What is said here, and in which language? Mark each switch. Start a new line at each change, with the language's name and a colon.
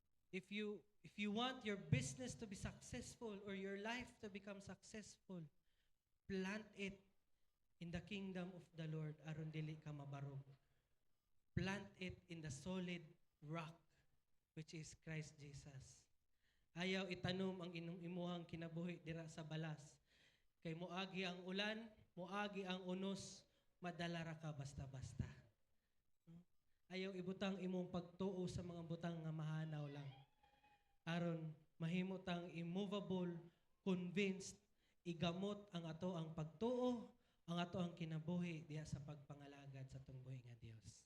English: If you want your business to be successful or your life to become successful, plant it in the kingdom of the Lord
Cebuano: aron dili ka mabarog.
English: Plant it in the solid rock which is Christ Jesus.
Cebuano: Ayaw itanom ang imuhang kinabuhi dira sa balas. Kay moagi ang ulan, moagi ang unos, madala ra ka basta-basta. Ayaw ibutang imong pagtuo sa mga butang nga mahanaw lang. Aron mahimutang
English: immovable, convinced,
Cebuano: igamot ang ato ang pagtuo, ang ato ang kinabuhi diha sa pagpangalagad sa atong buhi nga Dios.